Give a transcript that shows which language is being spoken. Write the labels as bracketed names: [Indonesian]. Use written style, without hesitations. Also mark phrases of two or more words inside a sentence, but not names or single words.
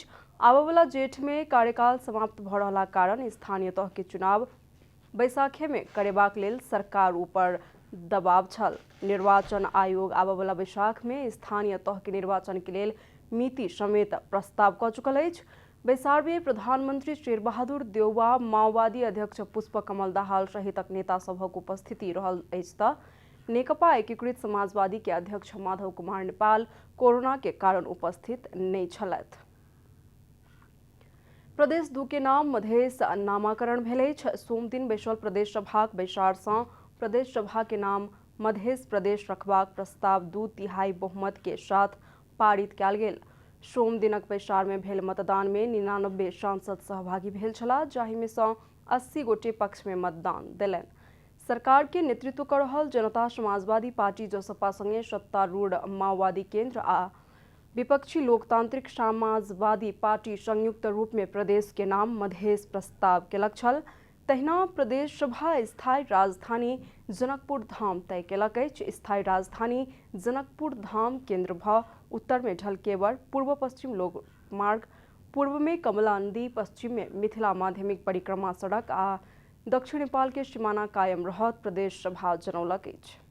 [Maithili] आबय वाला जेठ में कार्यकाल समाप्त भऽ रहला कारण स्थानीय तह के चुनाव बैसाखे में करेबाक लेल सरकार ऊपर दबाव छल। निर्वाचन आयोग आबय वाला बैसाख में स्थानीय तह के निर्वाचन के लेल मिति समेत प्रस्ताव कऽ चुकल अछि। बैसार में प्रधानमंत्री शेर बहादुर देउवा, माओवादी अध्यक्ष पुष्प कमल दाहाल सहितक नेता सभक उपस्थिति रहल अछि तऽ नेकपा एकीकृत समाजवादी के अध्यक्ष माधव कुमार नेपाल कोरोना के कारण उपस्थित नहीं छलथि। प्रदेश 2 के नाम मधेश नामाकरण भेल अछि। सोम दिन बैसल प्रदेश सभाक बैसार सँ प्रदेश सभा के नाम मधेश प्रदेश रखबाक प्रस्ताव 2/3 बहुमत के साथ पारित कयल गेल। सोम दिनक बैसार में भेल मतदान में 99 सांसद सहभागी भेल छलाह, जाहि में सँ 80 गोटे पक्ष में मतदान देलनि। सरकार के नेतृत्व कर रहल जनता समाजवादी पार्टी जसपा संगे सत्तारूढ़ माओवादी केंद्र आ विपक्षी लोकतांत्रिक समाजवादी पार्टी संयुक्त रूप में प्रदेश के नाम मधेश प्रस्ताव केलक छल। तहिना प्रदेश सभा स्थायी राजधानी जनकपुर धाम तय केलक अछि। स्थायी राजधानी जनकपुर धाम केंद्र भऽ उत्तर में ढलकेवर, पूर्व पश्चिम लोक मार्ग, पूर्व में कमला नदी, पश्चिम में मिथिला माध्यमिक परिक्रमा सड़क आ दक्षिण नेपाल के सीमाना कायम रहत, प्रदेश सभा जनौलक अछि।